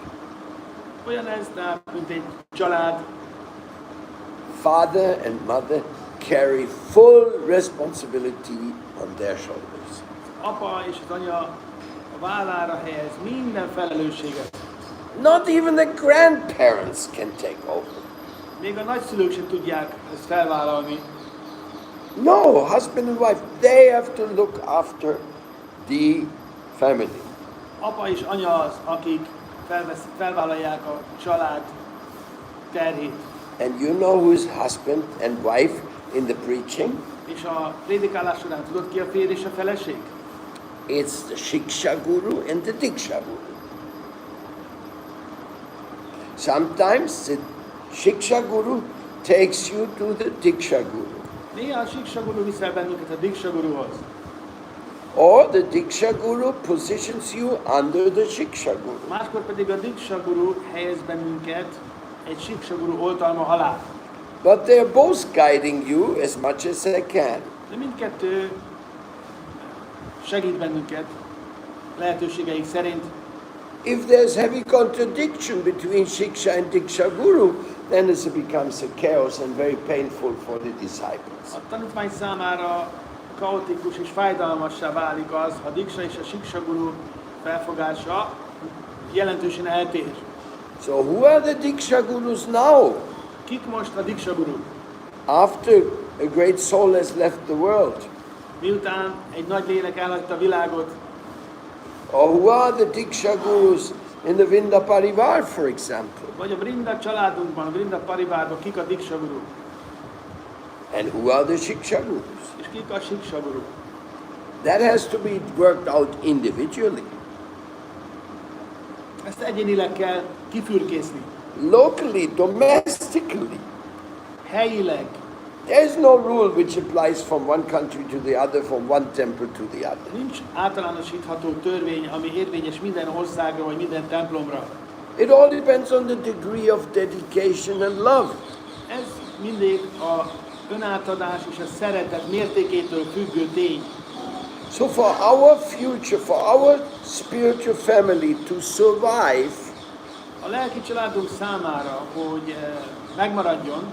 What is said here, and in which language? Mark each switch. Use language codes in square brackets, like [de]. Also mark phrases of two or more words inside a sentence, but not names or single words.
[hu] Olyan ez, tehát, mint egy család, [en] Father and mother carry full responsibility on their shoulders. [hu] apa és az anya a vállára helyez minden felelősséget. [en] Not even the grandparents can take over. [hu] Még a nagyszülők sem tudják ezt felvállalni. [en] No, husband and wife, they have to look after the family. [hu] Apa és anya az, akik felvállalják a család terhét. [en] And you know who is husband and wife in the preaching? [hu] És a prédikálás során tudod ki a férj és a feleség? [en] It's the Shiksha Guru and the Diksha Guru. Sometimes the Shiksha Guru takes you to the Diksha Guru. [hu] Néha a Siksa Guru viszel bennünket a Diksa Guruhoz. [en] Or the Diksha Guru positions you under the Shiksha Guru. [hu] Máskor pedig a Diksa Guru helyez bennünket egy Siksa Guru oltalma alá. [en] But they're both guiding you as much as they can. [hu] De mindkettő segít bennünket lehetőségeik szerint. [en] If there's heavy contradiction between Shiksha and Diksha Guru, then it becomes a chaos and very painful for the disciples. [hu] A tanítvány számára kaotikus és fájdalmassá válik az, ha Diksa és a Siksa Guru felfogása jelentősen eltér. [en] So who are the Diksha Gurus now? [hu] Kik most a Diksa Guru? [en] After a great soul has left the world? [hu] Miután egy nagy lélek elhagyta a világot, [en] Or who are the Diksha Gurus in the Vrinda Parivar, for example? [hu] vagy a Vrinda családunkban, a Vrinda Parivárban kik a Diksa Guru? [en] And who are the Shiksha Gurus? [hu] És kik a Siksa Guru? [en] That has to be worked out individually. [hu] Ezt egyénileg kell kifürkészni. [en] Locally, domestically. [hu] Helyileg. [en] There is no rule which applies from one country to the other, from one temple to the other. [hu] Nincs általánosítható törvény, ami érvényes minden országra vagy minden templomra. [en] It all depends on the degree of dedication and love. [hu] Ez mindig a önátadás és a szeretet mértékétől függő tény. [en] So for our future, for our spiritual family to survive, [hu] A lelki családunk számára, hogy megmaradjon,